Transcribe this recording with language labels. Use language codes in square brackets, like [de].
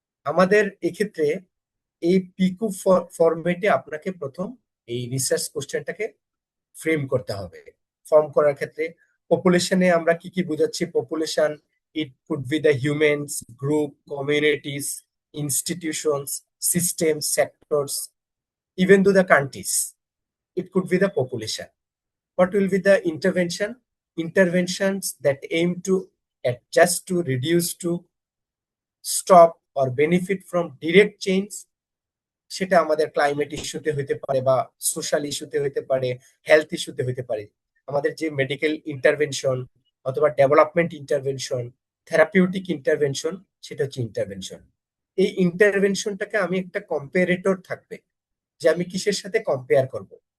[bn] আমাদের এক্ষেত্রে এই পিকু ফরম্যাটে আপনাকে প্রথম এই রিসার্চ কোশ্চেনটাকে ফ্রেম করতে হবে। ফর্ম করার ক্ষেত্রে পপুলেশনে আমরা কি কি বোঝাচ্ছি? [en] Population, it could be the humans, group, communities, institutions, system, sectors, even to the countries, it could be the population. What will be the intervention? Interventions that aim to adjust, to reduce, to stop or benefit from direct change. [bn] সেটা আমাদের climate ইস্যুতে হইতে পারে বা social ইস্যুতে হইতে পারে, health ইস্যুতে হইতে পারে। আমাদের যে মেডিকেল ইন্টারভেনশন অথবা ডেভেলপমেন্ট ইন্টারভেনশন, থেরাপিউটিক ইন্টারভেনশন, সেটা হচ্ছে ইন্টারভেনশন। এই ইন্টারভেনশনটাকে আমি একটা কম্পারেটর থাকবে যে আমি কিসের সাথে কম্পেয়ার করব।